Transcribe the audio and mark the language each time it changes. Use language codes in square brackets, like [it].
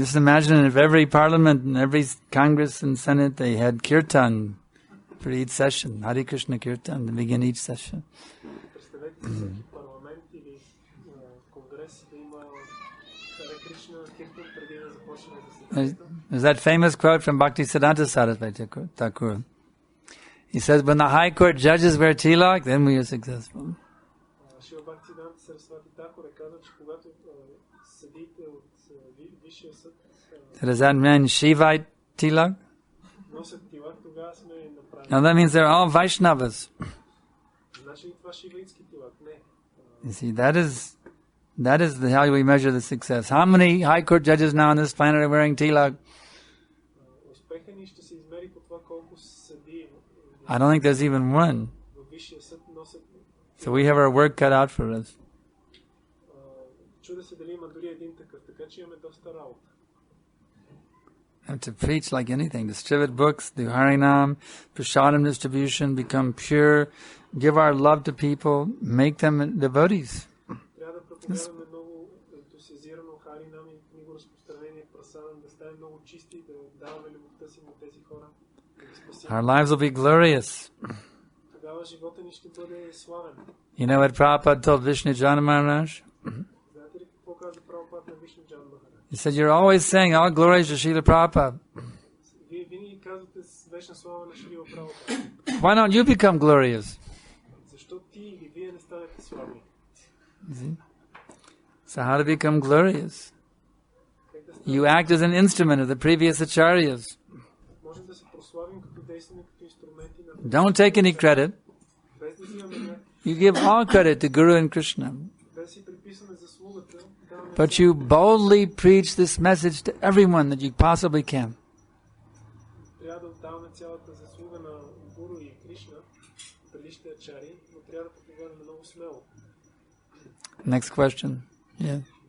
[en] Just imagine if every parliament and every Congress and Senate, they had kirtan for each session, Hare Krishna kirtan to begin each session. [bg] Представете си всеки парламент или конгрес да има Харе Кришна киртан преди да започне заседанието. [en] There's that famous quote from Bhaktisiddhanta Saraswati Thakur. He says, when the high court judges wear tilak, then we are successful. [bg] Шрила Бхактисиданта Сарасвати Такур е казал, че когато съдиите от Висшия съд [en] Does that mean Shivite tilak? [bg] носят тилак, тогава сме направили. [en] Now that means they're all Vaishnavas. [bg] Значи ли това шиваитски тилак? Не. [en] You see, that is how we measure the success. How many high court judges now on this planet are wearing tilak? [bg] Успеха ни ще се измери по това колко съдии [en] I don't think there's even one. [bg] в Висшия съд носят. [en] So we have our work cut out for us. [bg] Чуда се дали има дори един такъв, така че имаме доста работа. [en] And to preach like anything, distribute books, do Harinam, prasadam distribution, become pure, give our love to people, make them devotees. [bg] Трябва да проповядваме много ентусиазирано Харинам и книго разпространение прасадам, да станем много чисти, да даваме любовта си на тези хора. [en] Our lives will be glorious. [bg] Тогава живота ни ще бъде славен. [en] You know what Prabhupada told Vishnujan Maharaj? [bg] Знаете ли какво каза Прабхупад на Вишнуджан Махарадж? [en] He said, you're always saying all glories to Srila Prabhupada. [bg] Вие винаги казвате вечна слава на Шрила Прабхупад. [en] Why don't you become glorious? [bg] Защо ти или вие не станете славни? [en] So how to become glorious? You act as an instrument of the previous acharyas. [bg] Можем да се прославим като действаме като инструменти на... [en] Don't take any credit. [bg] Без да взимаме някакъв... [en] You give all credit to Guru and Krishna. [bg] Без си приписваме заслугата, даваме... [en] But you boldly preach this message to everyone that you possibly can. [bg] Трябва да отдаваме цялата заслуга на Гуру и Кришна, предишните ачари, но трябва да проповядаме много смело. [en] Next question. Yeah.